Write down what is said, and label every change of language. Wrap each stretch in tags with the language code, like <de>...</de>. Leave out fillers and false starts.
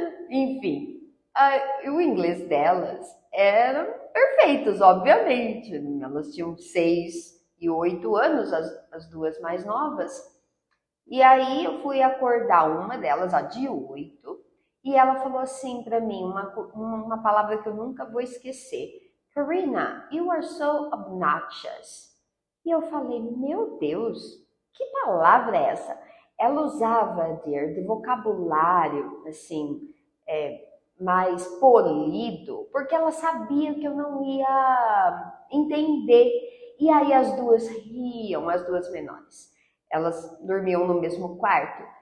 <pt>Enfim, o inglês delas eram perfeitos, obviamente. Elas tinham 6 e 8 anos, as duas mais novas. E aí eu fui acordar uma delas, a de 8, e ela falou assim para mim, uma palavra que eu nunca vou esquecer.</pt> <en>Karina, you are so obnoxious.</en> <pt>E eu falei, meu Deus, que palavra é essa? Ela usava, dear, de vocabulário, assim, mais polido, porque ela sabia que eu não ia entender. E aí as duas riam, as duas menores. Elas dormiam no mesmo quarto.</pt>